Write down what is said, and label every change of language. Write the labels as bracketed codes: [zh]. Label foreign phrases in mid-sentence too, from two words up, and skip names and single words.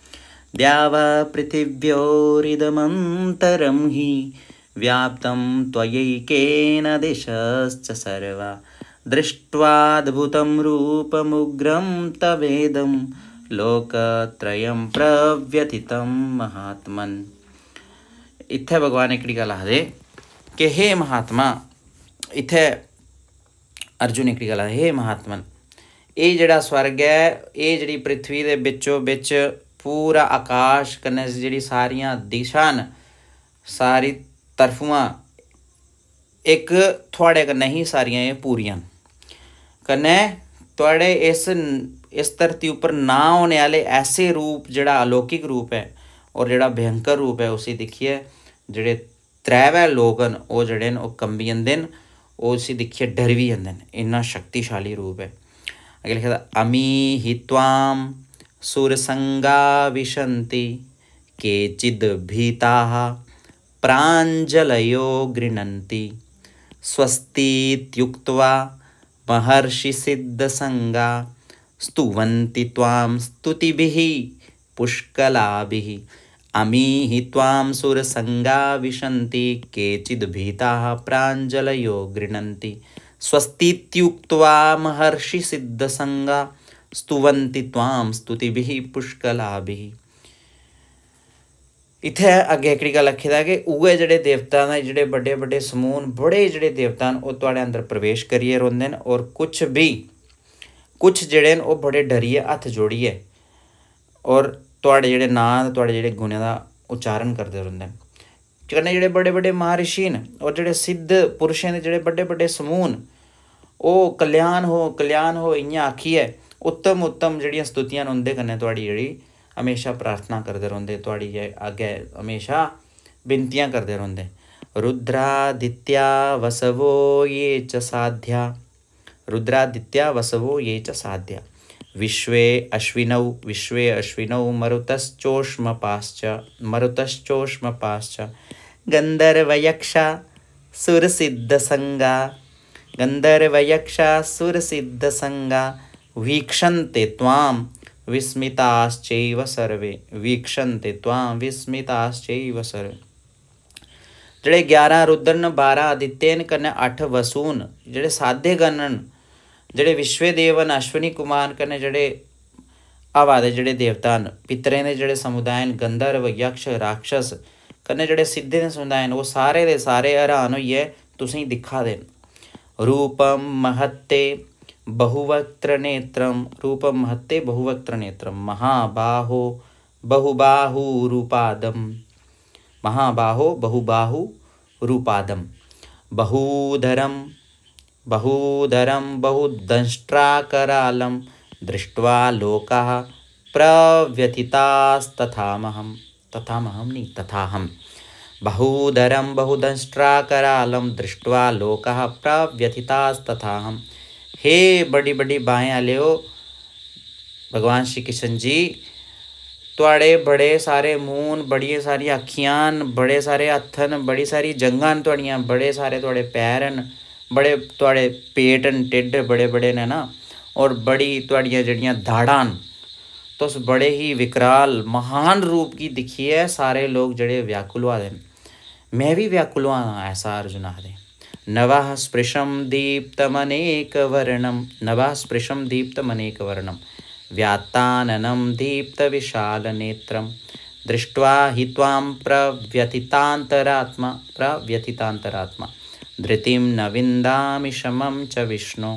[sa] द्यावापृथिव्योरिदमन्तरं हि व्याप्तं त्वयैकेन दिशश्च सर्वा दृष्ट्वाद्भुतं रूपमुग्रं तवेदं लोकत्रयं प्रव्यथितं महात्मन्। [doi] इत्थे भगवान एकड़ी गल आखदे कि हे महात्मा, इत्थे अर्जुन एकड़ी गल आखदे, हे महात्मन, ये जिहड़ा स्वर्ग है, ये जिहड़ी पृथ्वी दे बिचों बिच पूरा आकाश कन्नै जिहड़ी सारियां दिशां न, सारी तरफुआं एक थुआड़े कन्नै ही सारियां ये पूरियां न। कन्नै थुआड़े इस धरती उपर ना होने आह्ले ऐसे रूप, जिहड़ा अलौकिक रूप है और जिहड़ा भयंकर रूप है, उसी दिक्खियै जिहड़े त्रैवै लोक न ओह् जिहड़े न ओह् कंबी जंदे न, ओह् उसी दिक्खियै डर बी जंदे न। इन्ना शक्तिशाली रूप है। अग्गें लिखे दा [sa] अमी हि त्वां सुरसंगा विशन्ति केचिद् भीताः प्राञ्जलयो गृह्णन्ति स्वस्तीत्युक्त्वा महर्षिसिद्धसंगा स्तुवन्ति त्वां स्तुतिभिः पुष्कलाभिः। अमी हि त्वां सुरसंगा विशन्ति केचिद् भीताः प्राञ्जलयो गृह्णन्ति स्वस्तीत्युक्त्वा महर्षिसिद्धसंगा स्तुवन्ति त्वां स्तुतिभिः पुष्कलाभिः। [doi] इत्थे अग्गे एकड़ी गल आखी दा कि उ'ऐ जेह्ड़े देवता न, जेह्ड़े बड्डे बड्डे समूह न, बड़े जेह्ड़े देवता न, ओह् तुआढ़े अंदर प्रवेश करियै रौंह्दे न, और कुछ जेह्ड़े न ओह् बड़े डरियै हत्थ जोड़ियै और तुआढ़े जेह्ड़े नांऽ, तुआढ़े जेह्ड़े गुणें दा उच्चारण करदे रौंह्दे न। कन्नै जेह्ड़े बड़े बड्डे महर्षि न और जेह्ड़े सिद्ध पुरुषें दे जेह्ड़े बड्डे बड्डे समूह न, ओह् कल्याण हो इ'यां आखियै उत्तम जेह्ड़ियां स्तुतियां न उं'दे कन्नै तुआढ़ी जेह्ड़ी हमेशा प्रार्थना करदे रौंह्दे, तुआढ़ी अग्गें हमेशा बिनतियां करदे रौंह्दे। [sa] रुद्रादित्या वसवो ये च साध्या विश्वे अश्विनौ मरुतश्चोष्मपाश्च गन्धर्वयक्षा सुरसिद्धसंगा वीक्षन्ते त्वां विस्मिताश्चैव सर्वे। [doi] जेह्ड़े 11 रुद्र न, 12 आदित्य न, कन्नै 8 वसु न, जेह्ड़े साधे गण न, जेह्ड़े विश्वदेव न, अश्विनी कुमार, कन्नै जेह्ड़े हवा दे जेह्ड़े देवता न, पितरें दे जेह्ड़े समुदाय न, गंधर्व यक्ष राक्षस, कन्नै जेह्ड़े सिद्धे दे समुदाय न, ओह् सारे दे सारे हैरान होइयै तुसेंगी दिक्खा दे न। [sa] रूपं महत्ते बहुवक्त्र नेत्रं महाबाहो बहुबाहुरूपादं बहुधरं बहुदंष्ट्राकरालं दृष्ट्वा लोकाः प्रव्यथितास्तथाहं। बहुधरं बहुदंष्ट्राकरालं दृष्ट्वा लोकाः प्रव्यथितास्तथाहं। [doi] हे बड़ी बड़ी बाहें आले हो भगवान श्री कृष्ण जी, तुआड़े बड़े सारे मूंह, बड़ियां सारी अक्खियां न, बड़े सारे हत्थ न, बड़ी सारी जंघां न तुआड़ियां, बड़े सारे तुआड़े पैर न, बड़े तुआड़े पेट न, टिड्ढ बड़े बड़े न ना, और बड़ी तुआड़ियां जेह्ड़ियां दाढ़ां न। तुस बड़े ही विकराल महान रूप गी दिक्खियै सारे लोग जेह्ड़े व्याकुल होआ दे न। मैं भी व्याकुल होआ दा, ऐसा अर्जुन आखदे। [sa] नवः स्पृशं दीप्तमनेकवर्णं व्यात्ताननं दीप्तविशालनेत्रं दृष्ट्वा हि त्वां प्रव्यथितान्तरात्मा धृतिं न विन्दामि शमं च विष्णु।